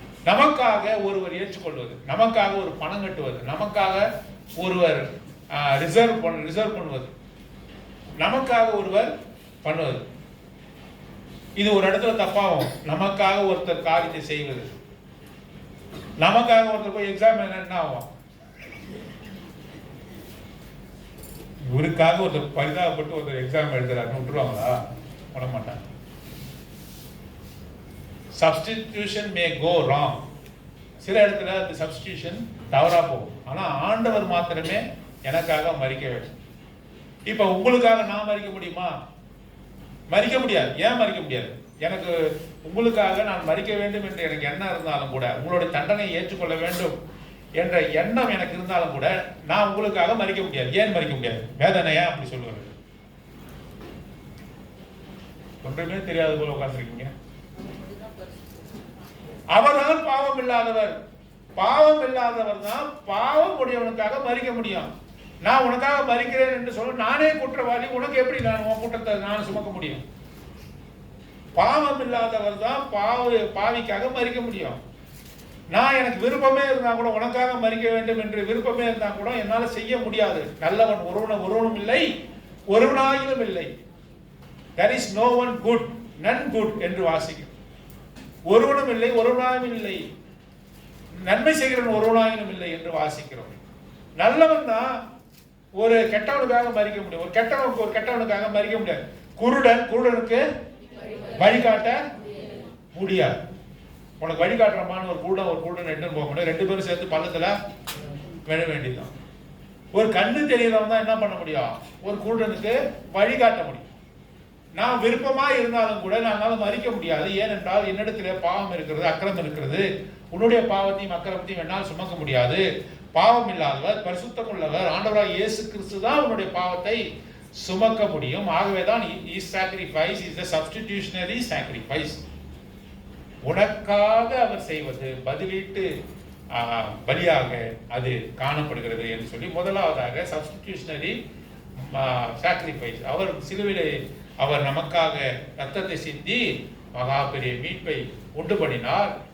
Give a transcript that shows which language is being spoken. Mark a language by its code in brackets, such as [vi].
[ta] நமக்காக ஒருவர் ஏற்றுக்கொள்வது, நமக்காக ஒரு பணம் கட்டுவது, நமக்காக ஒருவர் ரிசர்வ் பண்ணுவது, நமக்காக ஒருவர் பண்ணுவது. இது ஒரு இடத்துல தப்பாகும். நமக்காக ஒருத்தர் காரியத்தை செய்வது, நமக்காக ஒருத்தர் போய் எக்ஸாம் என்ன ஆகும்? இவருக்காக ஒருத்தர் பரிதாபப்பட்டு ஒருத்தர் எக்ஸாம் எழுதுறாருன்னு விட்டுருவாங்களா? பண்ண மாட்டாங்க. [en] Substitution may go wrong. [ta] சில இடத்துல அந்த சப்ஸ்டியூஷன் தவறா போகும். ஆனா ஆண்டவர் மாத்திரமே எனக்காக மரிக்க வேண்டும். இப்ப உங்களுக்காக நான் மரிக்க முடியுமா? மரிக்க முடியாது. ஏன் மரிக்க முடியாது? எனக்கு உங்களுக்காக நான் மரிக்க வேண்டும் என்று எனக்கு எண்ணம் இருந்தாலும் கூட, உங்களுடைய தண்டனையை ஏற்றுக்கொள்ள வேண்டும் என்ற எண்ணம் எனக்கு இருந்தாலும் கூட, நான் உங்களுக்காக மரிக்க முடியாது. ஏன் மரிக்க முடியாது? வேதனையா அப்படி சொல்லுவாரு. ஒன்றுமே தெரியாது போல உட்கார்ந்துருக்கீங்க. அவர்தான் பாவம் இல்லாதவர். பாவம் இல்லாதவர் தான் பாவம் உடையவனுக்காக மரிக்க முடியும். நான் உனக்காக மரிக்கிறேன் என்று சொல்ல நானே குற்றவாளி, உனக்கு எப்படி நான் உன் குற்றத்தை நான் சுமக்க முடியும்? பாவம் இல்லாதவர் தான் பாவிக்காக மரிக்க முடியும். நான் எனக்கு விருப்பமே இருந்தா கூட, உனக்காக மரிக்க வேண்டும் என்று விருப்பமே இருந்தா கூட என்னால செய்ய முடியாது. நல்லவன் ஒருவனும் இல்லை, ஒருவனாயிலும் இல்லை. [en] There is no one good, none good [ta] என்று வாசிக்கும். ஒருவனும் இல்லை, ஒருவனாயும் இல்லை, நன்மை செய்கிறவன் ஒருவனாயினும் இல்லை என்று வாசிக்கிறோம். நல்லவன் தான் ஒரு கெட்டவனுக்காக மரிக்க முடியும். ஒரு கெட்டவனுக்காக மரிக்க முடியாது. குருடனுக்கு வழிகாட்ட முடியாது. உனக்கு வழிகாட்டுறமான ஒரு குருடன் எட்டு போக முடியும். ரெண்டு பேரும் சேர்த்து பள்ளத்துல விழ வேண்டியதுதான். ஒரு கண்ணு தெரியறவன் தான் என்ன பண்ண முடியும்? ஒரு குருடனுக்கு வழிகாட்ட முடியும். நான் விருப்பமா இருந்தாலும் கூட நான் மறிக்க முடியாது. ஏனென்றால் என்னிடத்திலே பாவம் இருக்கிறது, அக்கிரமம் இருக்கிறது. உன்னுடைய பாவத்தையும் அக்கிரமத்தையும் என்னால் சுமக்க முடியாது. பாவம் இல்லாதவர், பரிசுத்தம் உள்ளவர் ஆண்டவராகிய இயேசு கிறிஸ்து தான் உன்னுடைய பாவத்தை சுமக்க முடியும். ஆகவேதான் [en] his sacrifice is a substitutionary sacrifice. [ta] உனக்காக அவர் செய்வது பதிலீட்டு பலியாக அது காணப்படுகிறது என்று சொல்லி, முதலாவதாக சப்ஸ்டிடியூஷனரி சாக்ரிஃபைஸ். அவர் சிலுவையிலே அவர் நமக்காக ரத்தத்தை சிந்தி மகா பெரிய மீட்பை உண்டு பண்ணினார்.